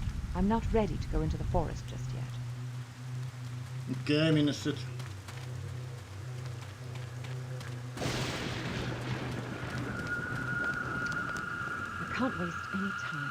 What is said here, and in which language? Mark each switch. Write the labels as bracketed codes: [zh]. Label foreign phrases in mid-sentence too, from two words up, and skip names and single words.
[en] I'm not ready to go into the forest just yet. [fi] Okei, minne sit? [en] I can't waste any time.